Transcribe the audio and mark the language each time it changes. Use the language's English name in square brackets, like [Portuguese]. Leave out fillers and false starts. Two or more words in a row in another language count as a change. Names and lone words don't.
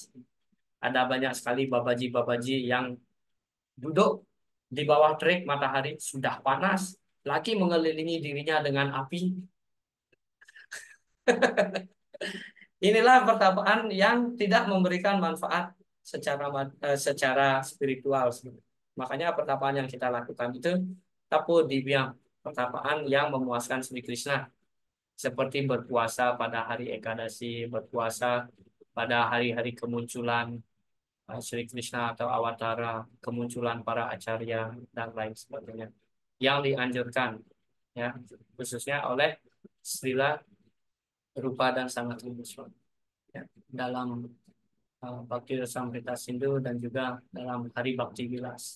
[Indonesian] Ada banyak sekali babaji-babaji yang duduk di bawah terik matahari, sudah panas, lagi mengelilingi dirinya dengan api. Inilah pertapaan yang tidak memberikan manfaat secara spiritual. Makanya pertapaan yang kita lakukan itu [Sanskrit] tapo divyam, [Indonesian] pertapaan yang memuaskan Sri Krishna. Seperti berpuasa pada hari Ekadasi, berpuasa pada hari-hari kemunculan Sri Krishna atau Awatara, kemunculan para acarya dan lain sebagainya, yang dianjurkan ya khususnya oleh Srila Rupa dan Sanatana Goswami ya, dalam Bhakti Rasamrita Sindhu dan juga dalam Hari Bhakti Vilas.